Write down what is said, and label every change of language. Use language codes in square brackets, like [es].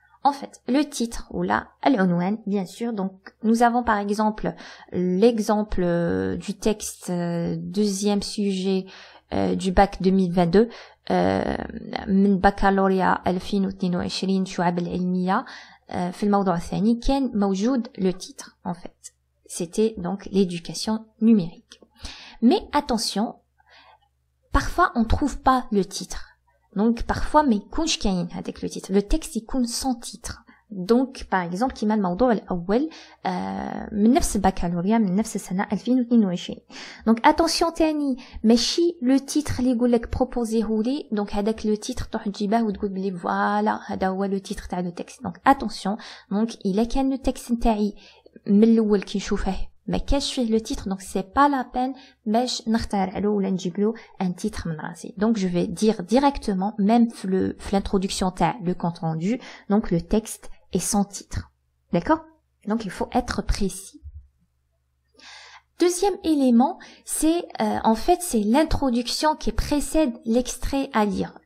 [fr] En fait, le titre, ou là, al-unwan, bien sûr. Donc, nous avons par exemple l'exemple du texte deuxième sujet du bac 2022 [ar] من بكالوريا 2022 شعب العلمية في الموضوع الثاني كان موجود [fr] le titre en fait. C'était donc l'éducation numérique. Mais attention, parfois on trouve pas le titre. Donc parfois [ar] ما يكونش كاين هذاك [fr] le titre. Le texte [ar] يكون [fr] sans titre. Donc par exemple [ar] كيما الموضوع الأول من نفس البكالوريا من نفس السنة 2022. [fr] Donc attention [ar] تاني ماشي le titre اللي يقول لك بروبوزيهولي donc هذاك le titre تروح تجيبه وتقول بلي فوالا هذا هو le titre تاع le texte. [fr] Donc attention donc [ar] إلا كان le texte نتاعي من الأول كي نشوفه ما كاش فيه le titre donc [fr] c'est pas la peine [ar] باش نختار له ولا نجيب له un titre من راسي. [fr] Donc je vais dire directement même [ar] في [fr] l'introduction [ar] تاع [fr] le compte rendu donc le texte est sans titre. D'accord? Donc il faut être précis. Deuxième élément, c'est en fait c'est l'introduction qui précède l'extrait à lire.